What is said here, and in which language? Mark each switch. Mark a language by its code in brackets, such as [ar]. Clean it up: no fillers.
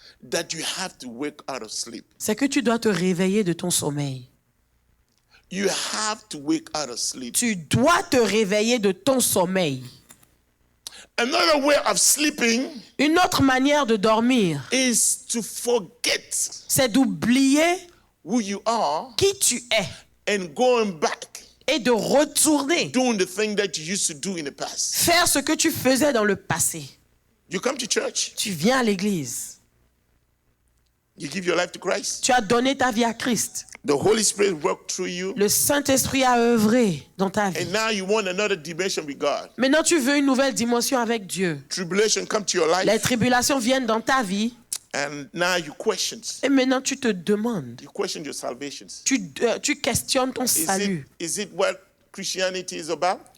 [en] that you have to wake out of sleep. [fr] c'est que tu dois te réveiller de ton sommeil. [en] You have to wake out of sleep. [fr] Tu dois te réveiller de ton sommeil. [en] Another way of sleeping [fr] Une autre manière de dormir, [en] is to forget [fr] c'est d'oublier [en] who you are [fr] qui tu es [en] and going back [fr] et de retourner [en] doing the thing that you used to do in the past. [fr] faire ce que tu faisais dans le passé. [en] You come to church, [fr] Tu viens à l'église. [en] you give your life to Christ. [fr] Tu as donné ta vie à Christ. [en] The Holy Spirit worked through you. [fr] Le Saint-Esprit a œuvré dans ta vie. [en] And now you want another dimension with God. [fr] Maintenant, tu veux une nouvelle dimension avec Dieu. [en] Tribulation come to your [fr] Les [en] life, [fr] tribulations viennent dans ta vie. [en] and now you question. [fr] Et maintenant, tu te demandes. [en] You question your salvations. [fr] Tu questionnes ton salut. [en] Is it what Christianity is about?